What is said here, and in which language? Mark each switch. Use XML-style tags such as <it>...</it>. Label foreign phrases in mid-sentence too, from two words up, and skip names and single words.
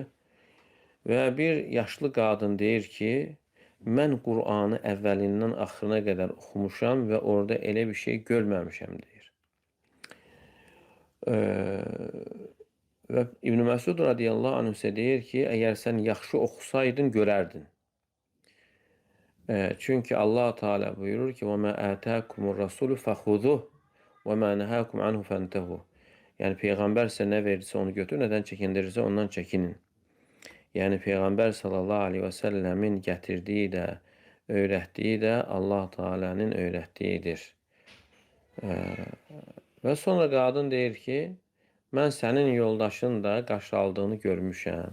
<az>Və bir yaşlı qadın deyir ki, mən Qur'anı əvvəlindən axırına qədər oxumuşam və orada elə bir şey görməmişəm deyir. Və İbn-i Məsud</az> <ar>رضي الله عنه</ar> <az>isə deyir ki, əgər sən yaxşı oxusaydın, görərdin. Çünki Allah Teala buyurur ki,</az> <ar>وَمَا آتَاكُمُ الرَّسُولُ فَخُذُهُ وَمَا نَهَاكُمْ عَنْهُ فَانْتَهُ.</ar> <az>Yəni, Peyğəmbər sizə nə verirsə onu götür, nədən çəkindirirsə ondan çəkinin. Yəni, Peyğəmbər</az> <ar>صلى الله عليه وسلم</ar> <az>gətirdiyi də, öyrətdiyi də Allah Teala'nın öyrətdiyidir. Və sonra qadın deyir ki, mən sənin yoldaşın da qaş aldığını görmüşəm.</az>